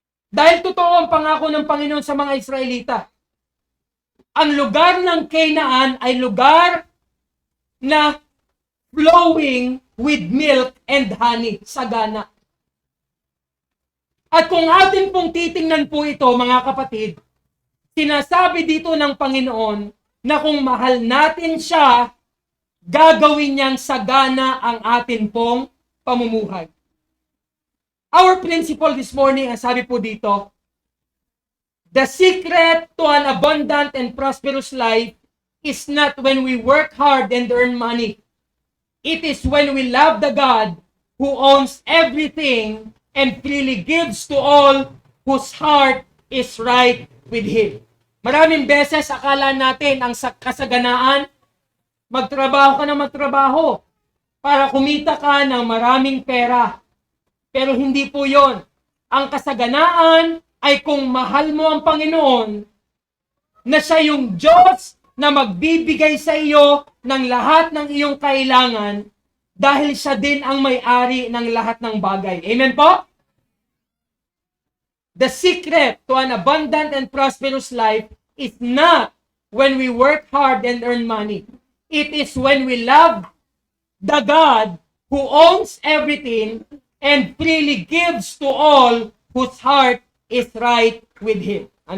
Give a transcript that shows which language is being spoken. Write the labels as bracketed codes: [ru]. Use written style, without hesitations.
[tl] Dahil totoo ang pangako ng Panginoon sa mga Israelita. Ang lugar ng Canaan ay lugar na [en] flowing with milk and honey, [tl] sagana. At kung atin pong titingnan po ito, mga kapatid, sinasabi dito ng Panginoon na kung mahal natin siya, gagawin niyang sagana ang atin pong pamumuhay. [en] Our principle this morning, [tl] ang sabi po dito, [en] the secret to an abundant and prosperous life is not when we work hard and earn money. It is when we love the God who owns everything and freely gives to all whose heart is right with Him. [tl] Maraming beses akala natin ang kasaganaan, magtrabaho ka na magtrabaho para kumita ka ng maraming pera. Pero hindi po yon. Ang kasaganaan ay kung mahal mo ang Panginoon, na siya yung Diyos na magbibigay sa iyo ng lahat ng iyong kailangan dahil siya din ang may-ari ng lahat ng bagay. Amen po? [en] The secret to an abundant and prosperous life is not when we work hard and earn money. It is when we love the God who owns everything and freely gives to all whose heart is right with Him.